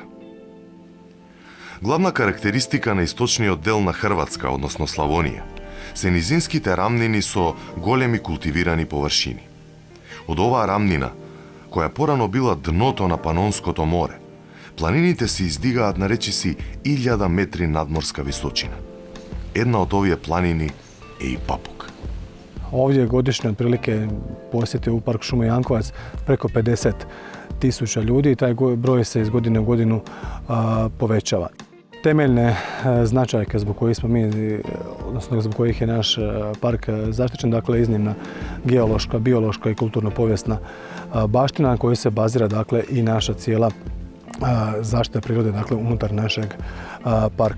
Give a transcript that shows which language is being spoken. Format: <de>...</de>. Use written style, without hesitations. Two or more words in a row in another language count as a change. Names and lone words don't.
<mk>Главна карактеристика на источниот дел на Хрватска, односно Славонија, се низинските рамнини со големи култивирани површини. Од оваа рамнина, која порано била дното на Панонското море, планините се издигаат на речиси 1000 метри надморска височина. Една од овие планини е и Папук.</mk> <hr>Ovdje godišnje otprilike posjeti u Park šume Jankovac preko 50.000 ljudi i taj broj se iz godine u godinu povećava. Temeljne značajke zbog kojih smo mi, odnosno zbog kojih je naš park zaštićen, dakle iznimna geološka, biološka i kulturno-povijesna baština na kojoj se bazira dakle i naša cijela zaštita prirode, dakle unutar našeg parka.</hr>